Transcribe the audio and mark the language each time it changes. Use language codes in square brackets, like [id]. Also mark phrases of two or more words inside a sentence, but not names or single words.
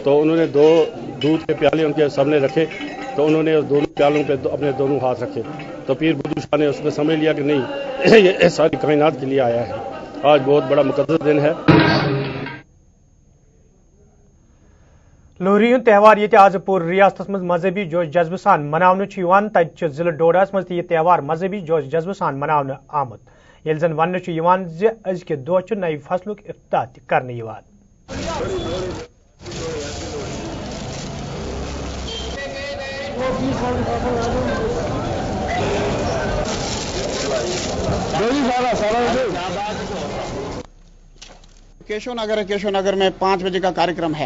[hi] तो उन्होंने 2 दूध के प्याले उनके सामने रखे तो उन्होंने उस दोनों प्यालों पे अपने दोनों हाथ रखे. तो पीर बुद्धू शाह ने उसमें समझ लिया कि नहीं, ये सारी कायनात के लिए आया है. आज बहुत बड़ा मुकद्दस दिन है. [ks] لوہری ہند تہوار یہ آز پور ریاست مز مذہبی جوش جذبہ سان مناونہ تتہ ضلع ڈوڈاس مز یہ تہوار مذہبی جوش جذبہ سان مناونہ آمت یل زن ون ازکہ دہ نئی فصلک افتتاح کرنے [hi] केशव नगर में 5 बजे का कार्यक्रम है.